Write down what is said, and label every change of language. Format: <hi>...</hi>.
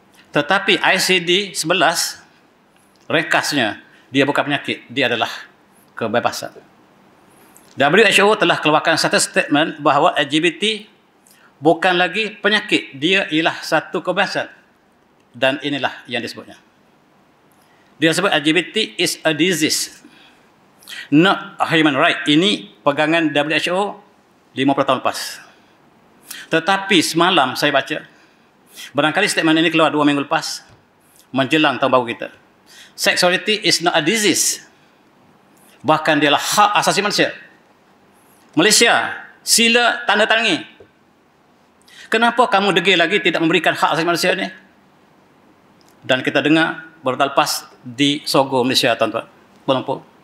<ms>Tetapi ICD 11 rekasnya dia bukan penyakit, dia adalah kebebasan. WHO telah keluarkan satu statement bahawa LGBT bukan lagi penyakit, dia ialah satu kebebasan. Dan inilah yang disebutnya. Dia sebut</ms> <en>LGBT is a disease, not a human right.</en> <ms>Ini pegangan WHO 50 tahun lepas. Tetapi semalam saya baca, barangkali statement ini keluar 2 minggu lepas, menjelang tahun baru kita.</ms> <en>Sexuality is not a disease.</en> <ms>Bahkan dia adalah hak asasi manusia. Malaysia, sila tanda tangi. Kenapa kamu degil lagi tidak memberikan hak asasi manusia ini? Dan kita dengar baru lepas di Sogo, Malaysia, tuan-tuan. Kuala Lumpur.</ms>